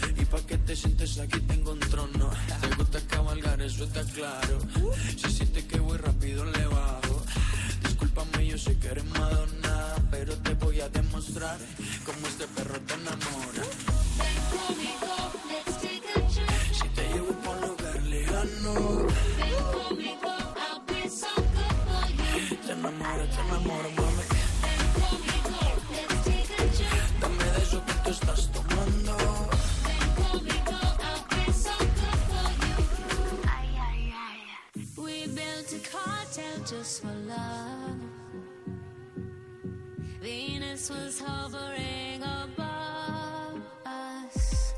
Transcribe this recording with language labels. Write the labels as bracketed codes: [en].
[es] Y pa' que te sientes aquí, tengo un trono. Te gusta cabalgar, eso está claro. Si sientes que voy rápido, le bajo. Discúlpame, yo sé que eres malo. mostrar cómo este perro te enamora. Ven conmigo, [en] let's take a trip. [es] Si te llevo pa' un lugar lejano. Ven conmigo, [en] I'll be so good for you. [es] Te enamoro, te enamoro, mami. Ven conmigo, [en] let's take a trip. [es] Dame de eso que tú estás tomando. Ven conmigo, [en] I'll be so good for you. Ay, ay, ay. We built a cartel just for love. Venus was hovering above us.